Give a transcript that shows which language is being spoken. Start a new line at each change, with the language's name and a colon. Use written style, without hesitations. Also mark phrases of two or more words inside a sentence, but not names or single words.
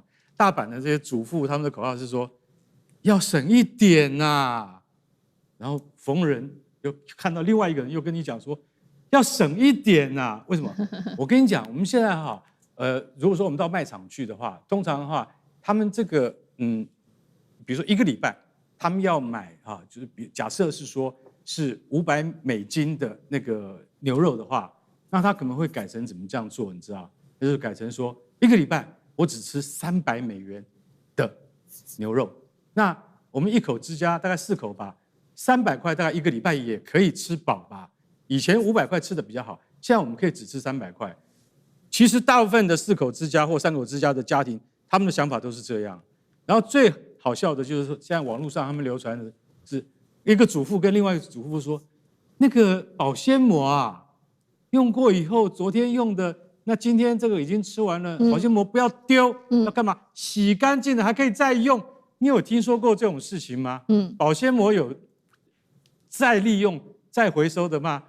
Chinese: 大阪的這些主婦，他們的口號是說，要省一點吶、啊。然後逢人又看到另外一個人又跟你講說，要省一點吶、啊。為什麼？我跟你講，我們現在哈，如果說我們到賣場去的話，通常的話，他們這個比如說1個禮拜，他們要買哈，就是假設是說是$500的那個牛肉的話，那他可能會改成怎麼這樣做？你知道？就是改成說1個禮拜我只吃$300的牛肉，那我們一口之家大概4口吧，300塊大概1個禮拜也可以吃飽吧。以前500塊吃的比較好，現在我們可以只吃300塊。其實大部分的4口之家或3口之家的家庭，他們的想法都是這樣。然後最好笑的就是说，現在網絡上他們流傳的是一個主婦跟另外一個主婦說，那個保鮮膜啊，用過以後，昨天用的，那今天這個已經吃完了，保鮮膜不要丟，要幹嘛？洗乾淨了還可以再用。你有聽說過這種事情嗎？保鮮膜有再利用、再回收的嗎？